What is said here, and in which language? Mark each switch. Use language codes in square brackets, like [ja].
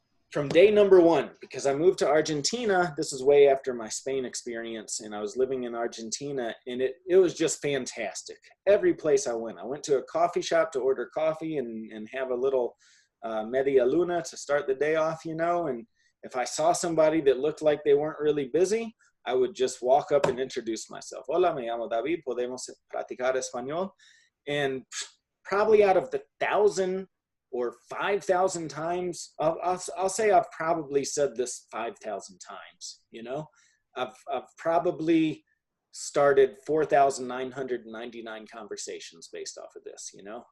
[en] From day number one, because I moved to Argentina, this is way after my Spain experience, and I was living in Argentina, and it was just fantastic. Every place I went to a coffee shop to order coffee and have a little media luna to start the day off, you know, and if I saw somebody that looked like they weren't really busy, I would just walk up and introduce myself. [es] Hola, me llamo David, ¿podemos practicar español? [en] And probably out of the 1,000 or 5,000 times, I'll say I've probably said this 5,000 times, you know? I've probably started 4,999 conversations based off of this, you know?